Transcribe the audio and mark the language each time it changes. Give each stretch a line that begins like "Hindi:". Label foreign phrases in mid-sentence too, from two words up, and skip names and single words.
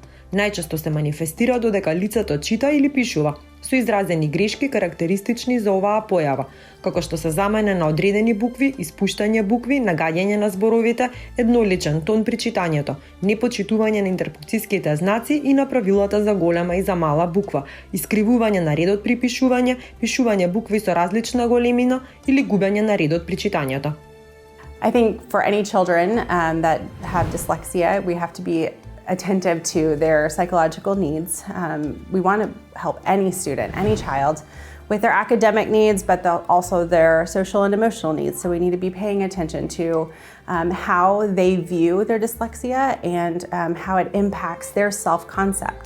Macedonian: Најчесто се манифестира додека лицето чита или пишува, со изразени грешки карактеристични за оваа појава, како што се замене на одредени букви, испуштање букви, нагаѓање на зборовите, едноличен тон при читањето, непочитување на интерпункцијските знаци и на правилата за голема и за мала буква, искривување на редот при пишување, пишување букви со различна големина или губење на редот при читањето.
English: I think for any children that have dyslexia, we have to be attentive to their psychological needs. We want to help any student, any child, with their academic needs, but also their social and emotional needs. So we need to be paying attention to how they view their dyslexia and how it impacts their self-concept.